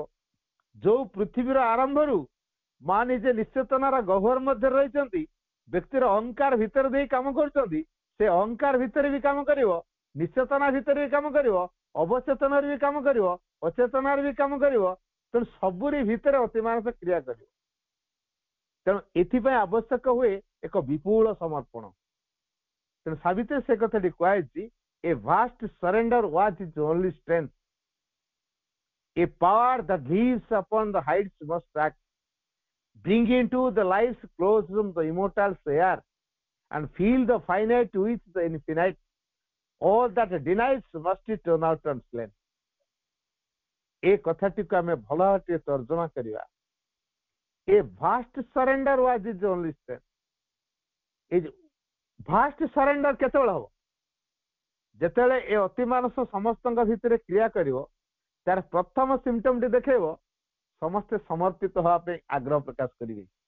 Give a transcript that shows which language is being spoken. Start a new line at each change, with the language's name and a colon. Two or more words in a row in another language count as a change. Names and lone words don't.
Odia: ଯୋଉ ପୃଥିବୀର ଆରମ୍ଭରୁ ମା ନିଜେ ନିଶ୍ଚେତନାର ଗହ୍ୱର ମଧ୍ୟରେ ରହିଛନ୍ତି, ବ୍ୟକ୍ତିର ଅହଙ୍କାର ଭିତରେ ଦେଇ କାମ କରୁଛନ୍ତି, ସେ ଅହଙ୍କାର ଭିତରେ ବି କାମ କରିବ, ନିଶ୍ଚେତନା ଭିତରେ ବି କାମ କରିବ, ଅବଚେତନରେ ବି କାମ କରିବ, ଅଚେତନାରେ ବି କାମ କରିବ। ତେଣୁ ସବୁରି ଭିତରେ ଅତିମାନସ କ୍ରିୟା କରିବ। ତେଣୁ ଏଥିପାଇଁ ଆବଶ୍ୟକ ହୁଏ ଏକ ବିପୁଳ ସମର୍ପଣ। ତେଣୁ ସାବିତ୍ରୀ ସେ କଥାଟି କୁହାଯାଇଛି,
English: A vast surrender which is only strength, a power that lives upon the heights must act, bring into the life's close room the immortal air, and feel the finite with the infinite. All that denies must be turned out and slain.
Odia: ଏ କଥାଟିକୁ ଆମେ ଭଲ ଭାବରେ ତର୍ଜମା କରିବା,
English: A vast surrender was his only strength.
Odia: ଏ
English: vast surrender
Odia: କେତେବେଳେ ହବ? ଯେତେବେଳେ ଏ ଅତିମାନସ ସମସ୍ତଙ୍କ ଭିତରେ କ୍ରିୟା କରିବ, ତାର ପ୍ରଥମ ସିମ୍ପଟମଟି ଦେଖେଇବ ସମସ୍ତେ ସମର୍ପିତ ହେବା ପାଇଁ ଆଗ୍ରହ ପ୍ରକାଶ କରିବେ।